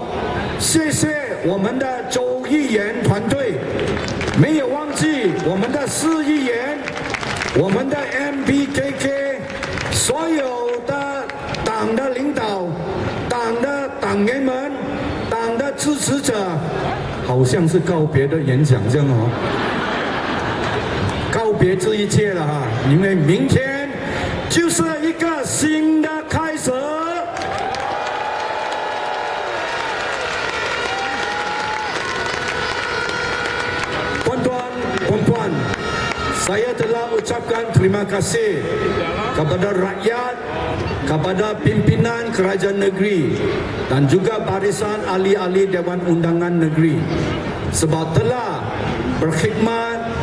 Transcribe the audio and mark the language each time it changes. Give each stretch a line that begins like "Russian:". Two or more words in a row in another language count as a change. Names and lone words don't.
Chinese: 谢谢我们的州议员团队，没有忘记我们的市议员，我们的 MPKK， 所有的党的领导、党的党员们、党的支持者，好像是告别的演讲这样哦，告别这一切了哈，因为明天就是一个新的开始。
Malay: Tuan-tuan, saya telah ucapkan terima kasih kepada rakyat, kepada pimpinan kerajaan negeri dan juga barisan ahli-ahli Dewan Undangan Negeri sebab telah berkhidmat